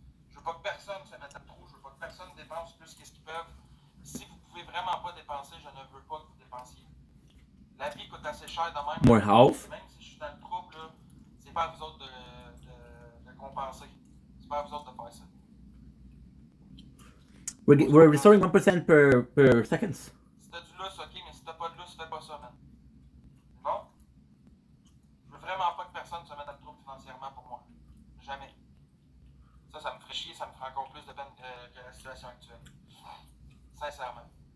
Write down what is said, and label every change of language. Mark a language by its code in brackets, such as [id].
[fr] Je veux pas que personne se mette à trop, je veux pas que personne dépense plus qu'est-ce qu'ils peuvent. Si vous pouvez vraiment pas dépenser, je ne veux pas que vous dépensiez. La vie coûte assez cher de même. [en] More health. [fr] Même si je suis dans le trouble, là, c'est pas à vous autres de compenser. C'est pas à vous autres de faire ça. [en] We're restoring 1% per seconds. [fr] Si t'as du lousse, ok, mais si t'as pas de lousse, fais pas ça, man. C'est bon? Je veux vraiment pas que personne se mette à le trouble financièrement pour moi. Jamais. Ça me ferait chier, ça me ferait encore plus de peine que la situation actuelle. Sincèrement.